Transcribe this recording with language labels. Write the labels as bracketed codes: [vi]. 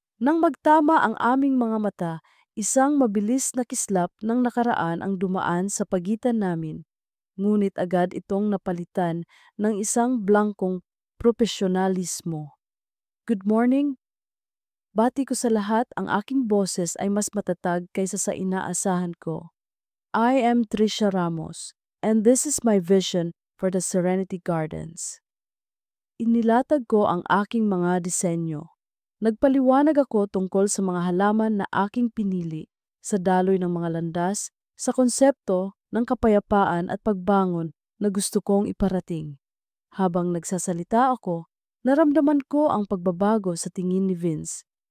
[tl] Nang magtama ang aming mga mata, isang mabilis na kislap ng nakaraan ang dumaan sa pagitan namin. Ngunit agad itong napalitan ng isang blankong profesionalismo. [en] Good morning. [tl] Bati ko sa lahat, ang aking boses ay mas matatag kaysa sa inaasahan ko. [en] I am Trisha Ramos, and this is my vision for the Serenity Gardens. [tl] Inilatag ko ang aking mga disenyo. Nagpaliwanag ako tungkol sa mga halaman na aking pinili, sa daloy ng mga landas, sa konsepto ng kapayapaan at pagbangon na gusto kong iparating. Habang nagsasalita ako, naramdaman ko ang pagbabago sa tingin ni Vince.